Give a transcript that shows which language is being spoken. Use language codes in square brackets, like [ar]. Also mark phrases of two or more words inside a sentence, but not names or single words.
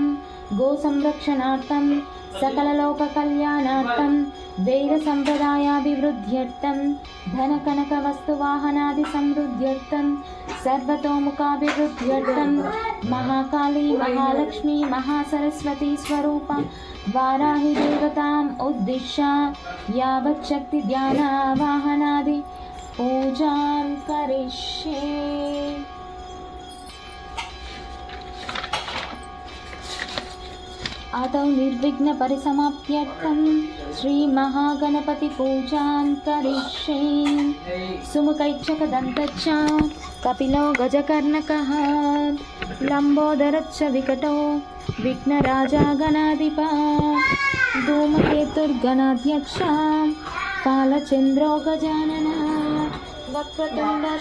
[sa] గో సంరక్షణార్థం సకల లోక కళ్యాణార్థం వేద సంప్రదాయాభివృద్ధ్యర్థం ధన కనక వస్తు వాహనాది సమృద్ధ్యర్థం సర్వతోముఖాభివృద్ధ్యర్థం మహాకాళీ మహాలక్ష్మి మహాసరస్వతి స్వరూప వారాహి దేవతాం ఉద్దిశ్య యావత్ శక్తి ధ్యాన వాహనాది పూజాం కరిష్యే. आदौ निर्विघ्न परिसमाप्त्यर्थं श्री महागणपति पूजां करिष्ये. सुमुखैक्षकदन्तच्च कपिलो गजकर्णकः लम्बोदरच्च विकटो विघ्नराजा गणाधिपा धूमकेतुर्गणाध्यक्ष कालचन्द्रो गजानन वक्रतुण्ड